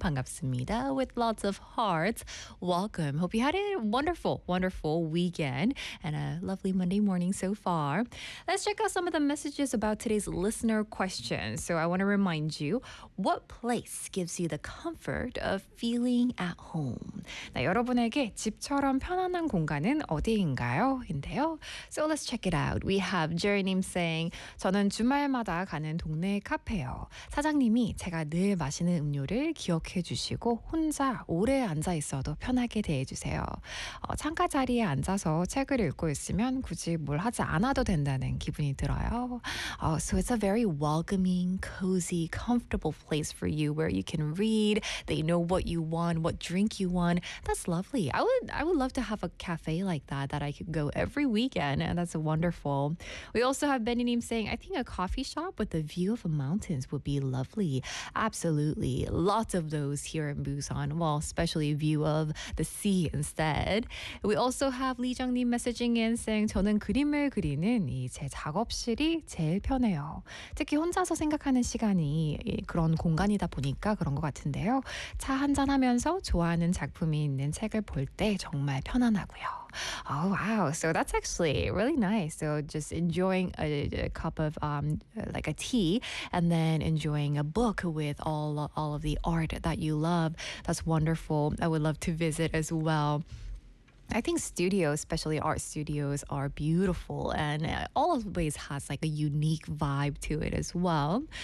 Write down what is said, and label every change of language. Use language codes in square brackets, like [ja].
[ko] 반갑습니다 [en] with lots of hearts. Welcome. Hope you had a wonderful, wonderful weekend and a lovely Monday morning so far. Let's check out some of the messages about today's listener question. So I want to remind you, what place gives you the comfort of feeling at home? [ko] 여러분에게 집처럼 편안한 공간은 어디인가요? 인데요. [en] So let's check it out. We have Jerry님 saying, [ko] 저는 주말마다 가는 동네 카페요. 사장님이 제가 늘 마시는 음료를 기억해 주시고 혼자 오래 앉아 있어도 편하게 대해주세요. 창가 자리에 앉아서 책을 읽고 있으면 굳이 뭘 하지 않아도 된다는 기분이 들어요. [en] So it's a very welcoming, cozy, comfortable place for you where you can read. They know what you want, what drink you want. That's lovely. I would love to have a cafe like that that I could go every weekend, and that's wonderful. We also have Beninim saying, I think a coffee shop with a view of the mountains would be lovely. Absolutely. Lots of those here in Busan. Well, especially view of the sea instead. We also have Lee Jung-nim messaging in saying, [ko] 저는 그림을 그리는 이 제 작업실이 제일 편해요. 특히 혼자서 생각하는 시간이 그런 공간이다 보니까 그런 것 같은데요. 차 한잔 하면서 좋아하는 작품이 있는 책을 볼 때 정말 편안하고요. [en] Oh, wow. So that's actually really nice. So just enjoying a cup of like a tea and then enjoying a book with all of the art that you love. That's wonderful. I would love to visit as well. I think studios, especially art studios, are beautiful and always has like a unique vibe to it as well.